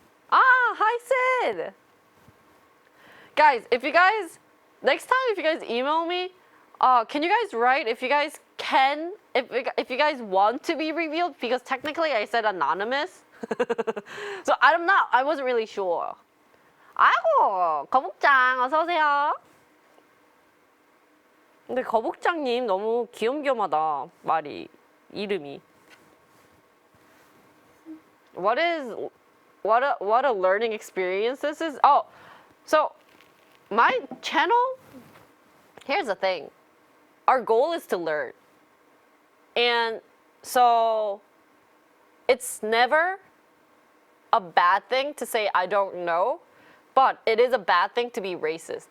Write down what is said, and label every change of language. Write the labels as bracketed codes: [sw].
[en] Hi Sid! Guys, next time if you guys email me, can you guys write if you guys can, if you guys want to be revealed? Because technically I said anonymous. So I wasn't really sure. [ko] 아이고, 거북장 어서 오세요. 근데 거북장님 너무 귀염귀염하다, 이름이. [en] What a learning experience this is. Oh, so my channel, here's the thing. Our goal is to learn. And so it's never a bad thing to say I don't know, but it is a bad thing to be racist.